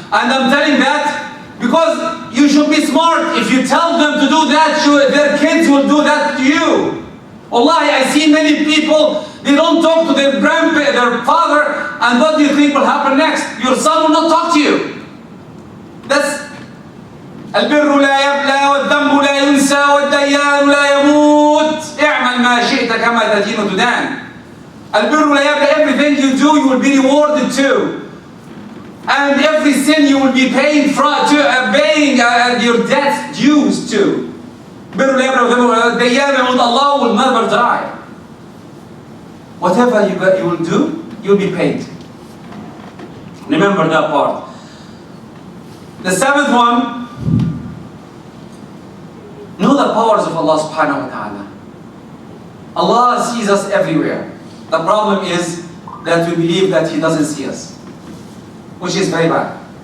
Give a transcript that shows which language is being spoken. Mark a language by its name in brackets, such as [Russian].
[English] And I'm telling that because you should be smart. If you tell them to do that, their kids will do that to you. Wallahi, I see many people, they don't talk to their father, and what do you think will happen next? Your son will not talk to you. [Arabic] That's البر لا يبلى والذنب لا ينسى والديان لا يموت اعمل ما شئت كما تدين تدان. البر لا يبلى, [English] everything you do you will be rewarded to, and every sin you will be paying your debts dues to. [Arabic] بر لا يبلى والذنب الديان لا يموت, [English] Allah will never die. Whatever you will do, you'll be paid. Remember that part. The 7th one, know the powers of Allah subhanahu wa ta'ala. Allah sees us everywhere. The problem is that we believe that He doesn't see us, which is very bad.